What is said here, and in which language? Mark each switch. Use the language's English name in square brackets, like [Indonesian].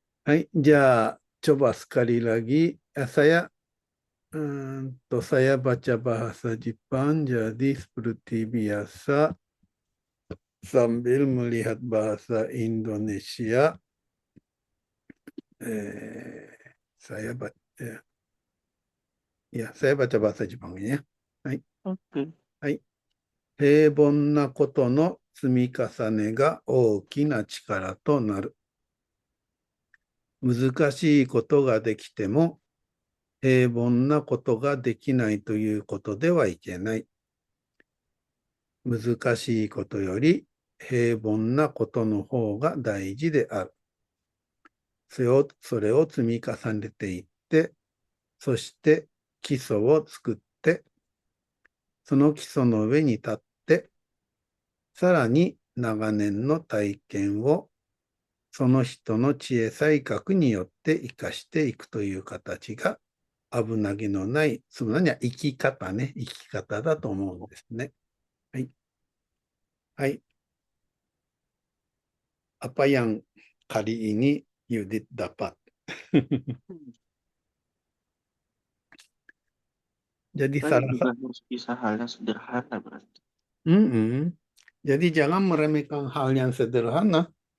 [Indonesian] Hai, coba sekali lagi. Saya baca bahasa Jepang, jadi seperti biasa sambil melihat bahasa Indonesia. Saya baca, saya baca bahasa Jepangnya ya. Hai, Oke. hai. [Japanese] 平凡なことの積み重ねが大きな力となる。難しいことができても、平凡なことができないということではいけない。難しいことより平凡なことの方が大事である。それを積み重ねていって、そして基礎を作って、その基礎の上に立って、さらに長年の体験をその人の知恵才覚によって生かしていくという形が危なげのない、つまりは生き方ね、生き方だと思うんですね。はい。はい。 [Indonesian] Apa yang kali ini Yudit dapat? Jadi Tadi salah juga satu. harus bisa hal yang sederhana berarti. Jadi jangan meremehkan hal yang sederhana.